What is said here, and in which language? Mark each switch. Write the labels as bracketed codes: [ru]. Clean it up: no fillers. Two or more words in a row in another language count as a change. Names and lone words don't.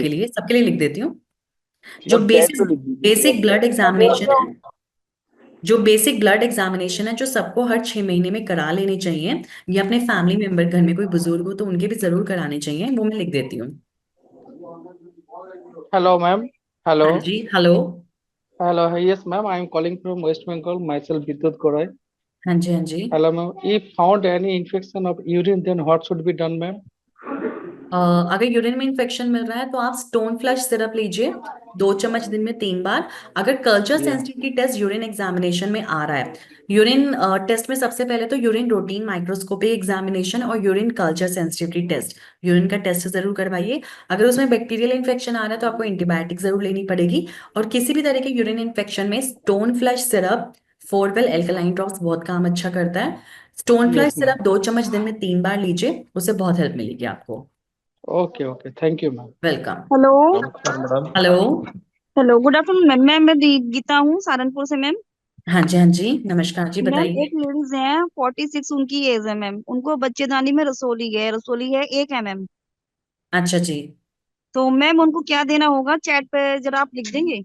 [hi] सबके लिए लिख देती हूँ। जो बस चैट बेसिक पे लिख दीजिए। बेसिक [en] blood examination [hi] है, जो बेसिक [en] blood examination [hi] है जो सबको हर 6 महीने में करा लेने चाहिए, या अपने [en] family member [hi] घर में कोई बुजुर्ग हो तो उनके भी जरूर कराने चाहिए, वो मैं लिख देती हूँ। [en] Hello, ma'am. [hi] हाँ [en] Hello. [hi] जी, हेलो। [en] Hello. Yes, ma'am. I am calling from West Bengal. Myself, Vidyut Gorai. [hi] हाँ जी, हाँ जी। [en] Hello, ma'am. If found any infection of urine, then what should be done, ma'am? अ, [hi] अगर यूरिन में इन्फेक्शन मिल रहा है तो आप स्टोन फ्लश सिरप लीजिए, 2 चम्मच दिन में 3 बार। अगर कल्चर [en] Yeah. sensitivity test urine examination [hi] में आ रहा है, [en] urine test [hi] में सबसे पहले तो [en] urine routine microscopy examination [hi] और [en] urine culture sensitivity test, [hi] यूरिन का टेस्ट जरूर करवाइए। अगर उसमें [en] bacterial infection [hi] आ रहा है तो आपको एंटीबायोटिक जरूर लेनी पड़ेगी। और किसी भी तरह के [en] urine infection [hi] में स्टोन फ्लश सिरप, फोरवेल एल्कलाइन ड्रॉप्स बहुत काम अच्छा करता है। स्टोन फ्लश [en] Yes, ma'am. [hi] सिरप 2 चम्मच दिन में 3 बार लीजिए, उससे बहुत हेल्प मिलेगी आपको। [en] Okay, okay. Thank you, ma'am. [hi] वेलकम। हेलो। नमस्कार मैडम। हेलो। [en] hello, good afternoon ma'am. [hi] मैं गीता हूँ सहारनपुर से मैम। हाँ जी, हाँ जी, नमस्कार जी, मैम बताइए। एक लेडीज है, 46 उनकी एज है मैम। उनको बच्चेदानी में रसोली है 1 mm। अच्छा जी। तो मैम उनको क्या देना होगा, चैट पे जरा आप लिख देंगे?